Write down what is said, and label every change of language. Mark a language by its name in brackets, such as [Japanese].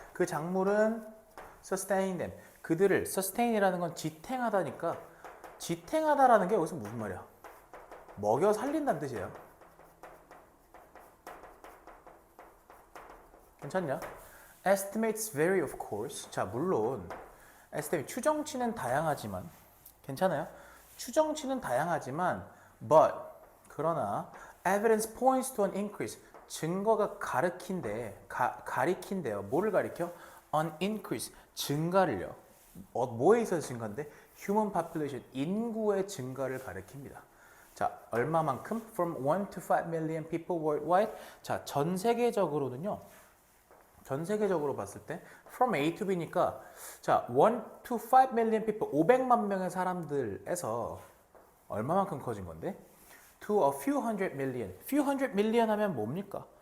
[Korean] 그 작물은 [English] sustain them. [Korean] 그들을 sustain이라는 건 지탱하다니까 지탱하다라는 게 여기서 무슨 말이야? 먹여 살린다는 뜻이에요. 괜찮냐? [English] Estimates vary of course. [Korean] 자, 물론 estimate 추정치는 다양하지만 괜찮아요? 추정치는 다양하지만 [English] but [Korean] 그러나 [English] evidence points to an increase. [Korean] 증거가 가리킨대요. 뭐를 가리켜? [English] An increase. [Korean] 증가를요. 뭐에 있어서 증가인데? [English] Human population. [Korean] 인구의 증가를 가리킵니다. 자, 얼마만큼? [English] From 1 to 5 million people worldwide. [Korean] 자, 전 세계적으로는요. 전 세계적으로 봤을 때 [English] from A to B [Korean] 니까 자, [English] 1 to 5 million people [Korean] 500만 명의 사람들에서 얼마만큼 커진 건데? [English] To a few hundred million. few hundred million [Korean] 하면 뭡니까?